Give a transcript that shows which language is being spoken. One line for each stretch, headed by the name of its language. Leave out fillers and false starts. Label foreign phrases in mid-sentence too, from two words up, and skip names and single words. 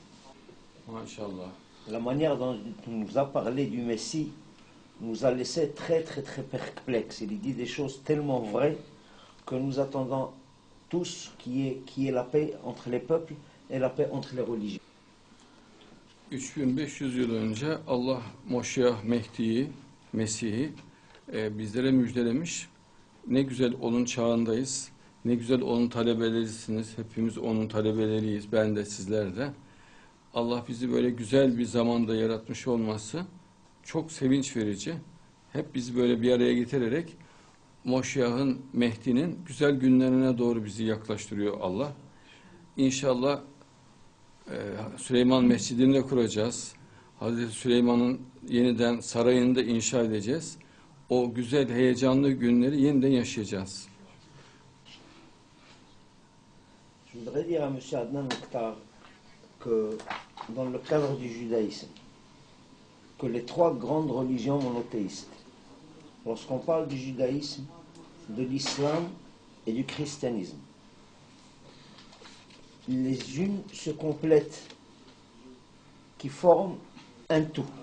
Turkish: Maşallah.
French: La manière dont il nous a parlé du Messie nous a laissé très perplexes. Il dit des choses tellement vraies que nous attendons tous qu'il y ait la paix entre les peuples et la paix entre les religions.
Turkish: 3500 yıl önce Allah Moşiyah Mehdi'yi, Mesih'i bizlere müjdelemiş. Ne güzel onun çağındayız. Ne güzel onun talebelerisiniz. Hepimiz onun talebeleriyiz. Ben de, sizler de. Allah bizi böyle güzel bir zamanda yaratmış olması çok sevinç verici. Hep bizi böyle bir araya getirerek Moşiyah'ın, Mehdi'nin güzel günlerine doğru bizi yaklaştırıyor Allah. İnşallah Süleyman Mescidi'ni de kuracağız. Hazreti Süleyman'ın yeniden sarayını da inşa edeceğiz. O güzel, heyecanlı günleri yeniden yaşayacağız.
French: Je voudrais dire à M. Adnan Oktar que dans le cadre du judaïsme, que les trois grandes religions monothéistes, lorsqu'on parle du judaïsme, de l'islam et du christianisme, les unes se complètent, qui forment un tout.